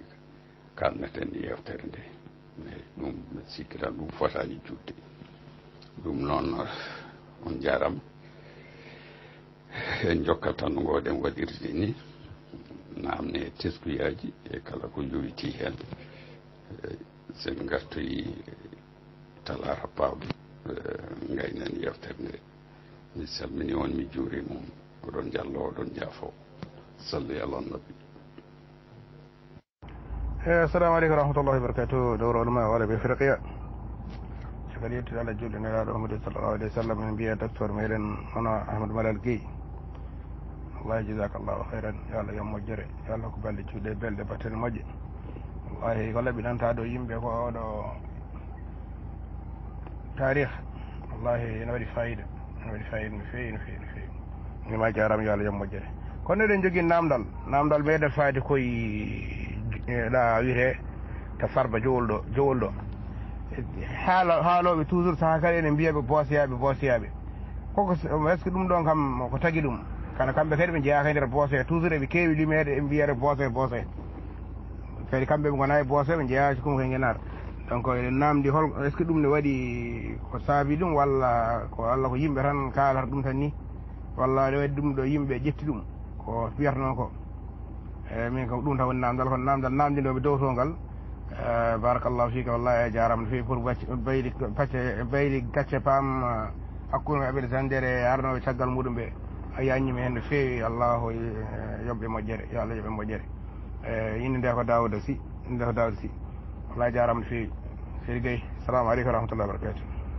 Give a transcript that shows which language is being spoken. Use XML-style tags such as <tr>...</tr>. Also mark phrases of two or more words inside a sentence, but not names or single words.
<ff>kalneten yewtere nde eyyi ɗum sikkitan ɗum fotani judde ɗum noon on jaram en jokkat tan no ngoɗen waɗirde ni namne teskuyaji e kala ko jowiti hen sen gartoyi talara pawɗo gaynen yewtere nde mi salmini on mi juuri mum oɗon jallo oɗon jaafo</ff> <ar>صلوا على النبي السلام عليكم ورحمة الله وبركاته</ar> <ff>dowro ulama wala ɓe firqiya kadi yettude allah julɗe nelaɗo ahmadou</ff> <ar>صلى الله عليه وسلم</ar> <ff>en mbiya docteur meɗen hono ahmadou malal gueye wallahi</ff> <ar>جزاك الله خيرا</ar> <ff>yo allah yo moƴƴere yo allah ko balɗe cuuɗe belɗe battene moƴƴe wallahi ko laɓinanta ɗo yimɓe ko oɗo tarih wallahi ene waɗi fayida no feewi no feewi no feewi mima jarama yo allah yo moƴƴere kono eɗen jogui namdal meɗen faade koye ɗa wiyete to Farba jowol ɗo haaloɓe toujours saaha kadi ene mbiyaɓe boosiyaɓe koko</ff> <fr>est ce que</fr> <ff>ɗum ɗon kam ko tagui ɗum kana kamɓe kadi ɓe jeeyaka e nder boose toujours eɓe keewi limede e mbiyere boose kadi kamɓe ɓe gona e boose ɓe jeeyaki komo koye guenata donc eɗen namdi hol</ff> <fr>est ce que</fr> <ff>ɗum ne waɗi ko saabi ɗum walla ko yimɓe tan kalata ɗum tan ni walla ne waɗi ɗum ɗo yimɓe ƴetti ɗum ko wiyata noon ko min kam ɗum tan woni namdal kono namdal namdinoɓe dow to ngal</ff> <ar>بارك الله فيك</ar> <ff>wallahi a jarama no fewi pour bayli gacce paam hakkude aɓede tan nder arnoɓe caggal muɗum ɓe a yañima hen no fewi allahu yoɓɓe moƴƴere yo allah yoɓɓe moƴƴere inde nde ko Daouda Sy wallahi jarama no fewi Seydi Gueye</ff> <ar>السلام عليكم ورحمة الله وبركاته</ar>